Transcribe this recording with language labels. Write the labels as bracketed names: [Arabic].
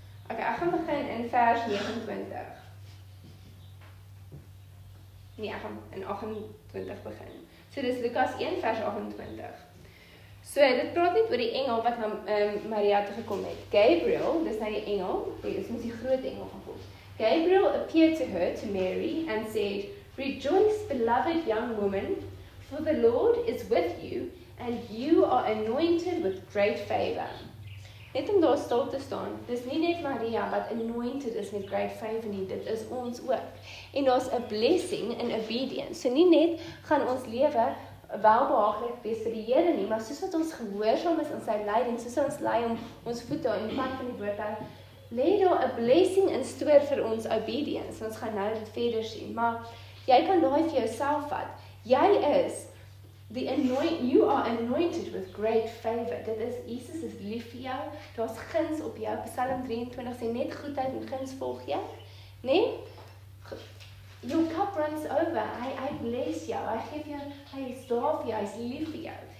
[Afrikaans] Okay, ek gaan begin in vers 29. Nee, ek gaan in 28 begin. So dis Lukas 1 vers 28. So, dit praat net oor die engel wat na Maria toe gekom het. Gabriel, dis nou die engel, dis mos die groot engel van God. [English] Gabriel appeared to her, to Mary, and said, "Rejoice, beloved young woman, for the Lord is with you, and you are anointed with great favor." [Afrikaans] Net om daar stil te staan, dis nie net Maria wat anointed is met [English] great favor [Afrikaans] nie, dit is ons ook. En daar's 'n blessing in obedience. So nie net gaan ons lewe welbehaaglik wees vir die Here nie, maar soos wat ons gehoorsaam is in sy leiding, soos ons lei om ons voete in die pad van die woord hou, lê daar 'n blessing [English] in store [Afrikaans] vir ons obedience. Ons gaan nou dit verder sien, maar jy kan daai vir jouself vat. Jy is [English] you are anointed with great favor. [Afrikaans] Dit is, Jesus is lief vir jou, daar's guns op jou. Psalm 23 sê net goedheid en guns volg jy, nee? [English] Your cup runs over. I bless [Afrikaans] jou. [English] I give you, [Afrikaans] hy is daar vir jou, hy is lief vir jou.